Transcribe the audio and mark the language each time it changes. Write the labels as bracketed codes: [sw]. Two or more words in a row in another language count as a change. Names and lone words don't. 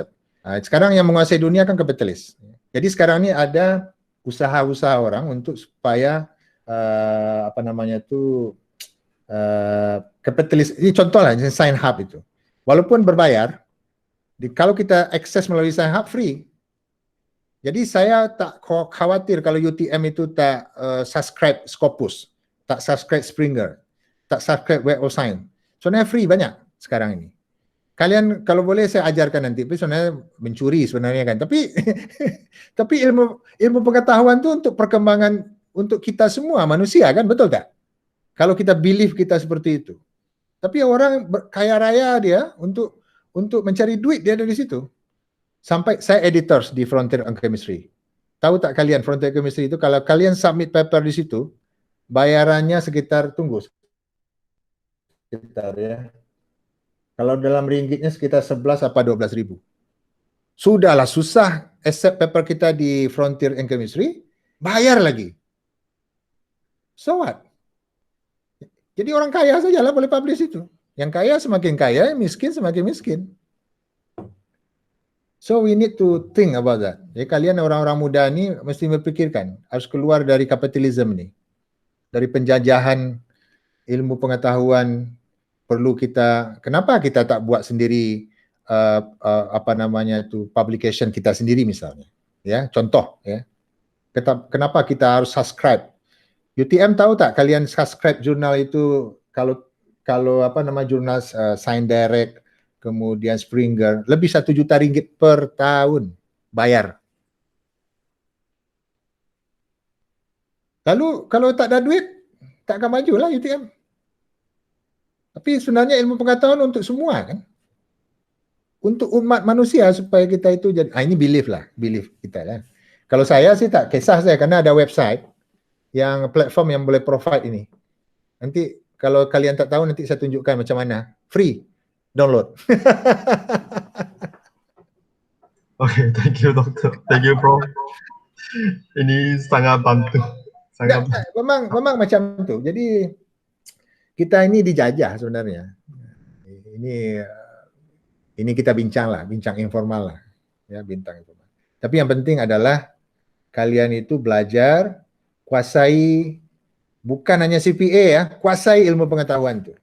[ms] Sekarang yang menguasai dunia kan kapitalis. Jadi sekarang ini ada usaha-usaha orang untuk supaya kapitalis. Ini contoh lah, SciHub itu. Walaupun berbayar, kalau kita akses melalui SciHub free. Jadi saya tak khawatir kalau UTM itu tak subscribe Scopus, tak subscribe Springer, tak subscribe Web of Science. Sebenarnya free banyak sekarang ini. Kalian kalau boleh saya ajarkan nanti, tapi sebenarnya mencuri sebenarnya kan. Tapi tapi ilmu pengetahuan itu untuk perkembangan untuk kita semua manusia kan, betul tak? Kalau kita believe kita seperti itu. Tapi orang kaya raya dia untuk mencari duit dia dari situ. Sampai saya editors di Frontier on Chemistry. Tahu tak kalian Frontier Chemistry itu kalau kalian [en] submit paper [ms] di situ, bayarannya sekitar ya. Kalau dalam ringgitnya sekitar 11 apa 12 ribu. Sudahlah susah [en] accept paper [ms] kita di Frontier in Chemistry, bayar lagi. [en] So what? [ms] Jadi orang kaya sajalah boleh publish itu. Yang kaya semakin kaya, yang miskin semakin miskin. [en] So we need to think about that. [ms] Jadi kalian orang-orang muda ini mesti berpikirkan, harus keluar dari kapitalisme ini. Dari penjajahan ilmu pengetahuan. Perlu kenapa kita tak buat sendiri publication kita sendiri misalnya, ya, contoh, ya. Kenapa kita harus subscribe? UTM tahu tak kalian subscribe jurnal itu kalau jurnal Science Direct, kemudian Springer, lebih 1 juta ringgit per tahun bayar. Lalu kalau tak ada duit, tak akan majulah UTM. Tapi sebenarnya ilmu pengetahuan untuk semua kan, untuk umat manusia supaya kita itu jadi. Ini belief kita lah. Kalau saya sih tak kisah saya karena ada website yang platform yang boleh provide ini. Nanti kalau kalian tak tahu nanti saya tunjukkan macam mana. [en] Free download. Okay, thank you dokter, thank you bro. [ms] Ini sangat bantu. Memang macam tu. Jadi kita ini dijajah sebenarnya. Ini kita bincang informal lah, ya, bintang informal. Tapi yang penting adalah kalian itu belajar, kuasai, bukan hanya CPA ya, kuasai ilmu pengetahuan itu.